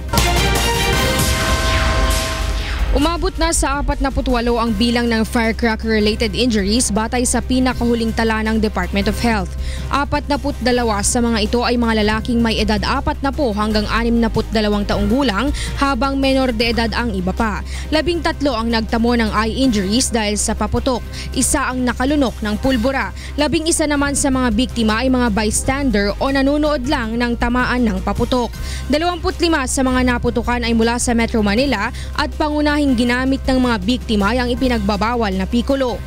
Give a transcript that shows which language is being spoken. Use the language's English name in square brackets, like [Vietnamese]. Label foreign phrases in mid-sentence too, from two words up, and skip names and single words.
[Filipino] Umabot na sa 48 ang bilang ng [English] firecracker-related injuries [Filipino] batay sa pinakahuling tala ng Department of Health. 42 sa mga ito ay mga lalaking may edad 40 hanggang 62 taong gulang habang menor de edad ang iba pa. 13 ang nagtamo ng [English] eye injuries [Filipino] dahil sa paputok. Isa ang nakalunok ng pulbura. 11 naman sa mga biktima ay mga bystander o nanonood lang ng tamaan ng paputok. 25 sa mga naputukan ay mula sa Metro Manila at pangunahing ginamit ng mga biktima ang ipinagbabawal na pikulo.